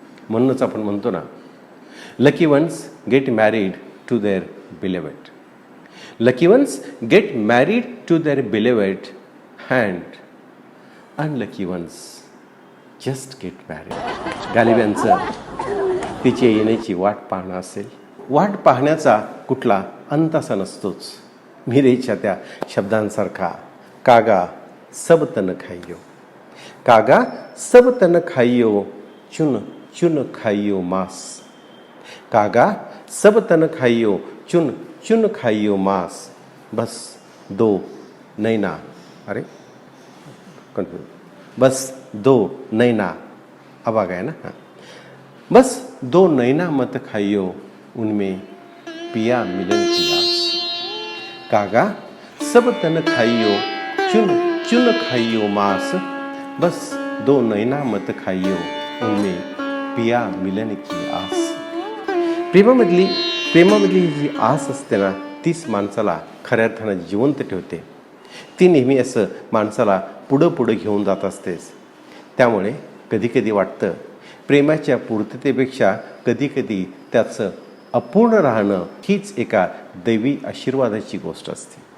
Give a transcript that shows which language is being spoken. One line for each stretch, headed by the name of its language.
Marathi: म्हणूनच आपण म्हणतो ना,
English: Lucky ones get married to their beloved, lucky ones get married to their beloved and unlucky ones just get married.
Marathi: गालिबांचं तिचे येण्याची वाट पाहणं असेल. वाट पाहण्याचा कुठला अंत असा नसतोच. मीरेच्या त्या शब्दांसारखा,
Hindi: कागा सब तन खाइयो, कागा सब तन खाइयो, चुन चुन खाइयो मांस, कागा सब तन खाइयो, चुन चुन खाइयो मांस, बस दो नैना, अरे कन्फ्यूज, बस दो नैना, अब आ गया ना. हाँ, बस दो नैना मत खाइयो, उनमें पिया मिलन की आस, कागा सब तन खाइयो, चुन चुन खाइयो मांस, बस दो नैना मत खाइयो, उनमें पिया मिलन की आस.
Marathi: प्रेमामधली जी आस असते ना, तीच माणसाला खऱ्या अर्थानं जिवंत ठेवते. ती नेहमी असं माणसाला पुढं पुढं घेऊन जात असतेच. त्यामुळे कधीकधी वाटतं प्रेमाच्या पूर्ततेपेक्षा कधीकधी त्याचं अपूर्ण राहणं हीच एका दैवी आशीर्वादाची गोष्ट असते.